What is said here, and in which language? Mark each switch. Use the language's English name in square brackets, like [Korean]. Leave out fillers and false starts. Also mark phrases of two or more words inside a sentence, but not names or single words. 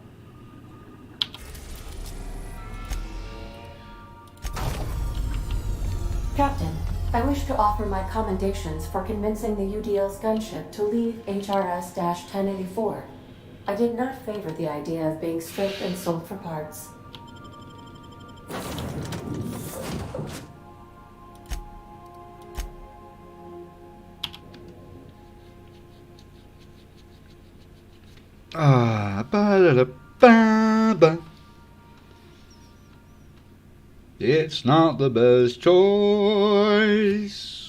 [English] Captain, I wish to offer my commendations for convincing the UDL's gunship to leave HRS-1084. I did not favor the idea of being stripped and sold for parts. Ba-da-da-ba-ba. It's not the best choice.